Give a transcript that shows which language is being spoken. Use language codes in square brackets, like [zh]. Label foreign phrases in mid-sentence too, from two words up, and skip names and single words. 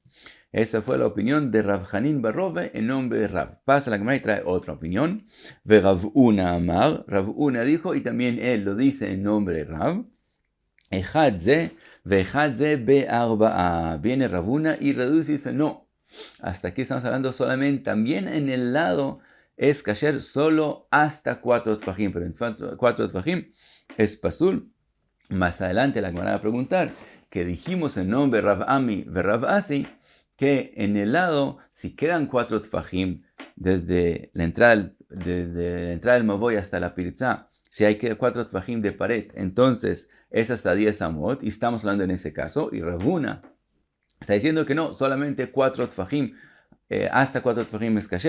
[es] Esa fue la opinión de Rav Chanin bar Rove en nombre de Rav. Pasa la Gemara y trae otra opinión. [arc] ורב הונא אמר, [es] Rav Huna dijo, y también él lo dice en nombre de Rav. [he] אחד זה ואחד זה בארבעה. [es] Viene Rav Huna y reduce y dice no. Hasta aquí estamos hablando solamente, también en el lado es kasher solo hasta 4 tfajim, pero en 4 tfajim es pasul. Más adelante la Gemara va a preguntar, que dijimos en nombre de Rav Ami ve Rav Asi, que en el lado, si quedan 4 tfajim desde la entrada del mavoy hasta la pirza, si hay 4 tfajim de pared, entonces es hasta 10 amot, y estamos hablando en ese caso, y Rav Huna Está diciendo que no, solamente 4 tfajim, hasta 4 tfajim es kasher.